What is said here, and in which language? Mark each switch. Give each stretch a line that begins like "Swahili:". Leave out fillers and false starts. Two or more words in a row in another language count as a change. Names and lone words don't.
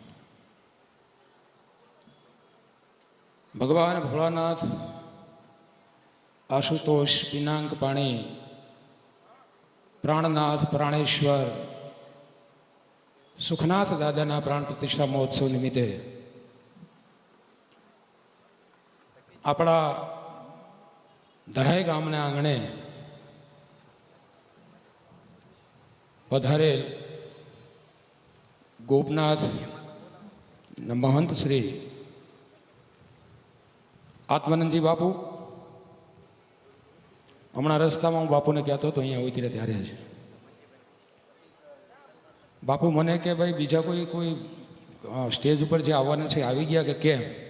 Gujarati: ભગવાન ભોલાનાથ આશુતોષ પિનાક પાણી પ્રાણનાથ પ્રાણેશ્વર સુખનાથ દાદાના પ્રાણ પ્રતિષ્ઠા મહોત્સવ નિમિત્તે આપણા ધરાઈ ગામના આંગણે પધારેલ ગોપનાથ મહંત શ્રી આત્માનંદજી બાપુ, હમણાં રસ્તામાં હું બાપુને કહેતો હતો અહીંયા ઉતરે ત્યારે જ, બાપુ મને કે ભાઈ બીજા કોઈ સ્ટેજ ઉપર જે આવવાના છે આવી ગયા કે કેમ?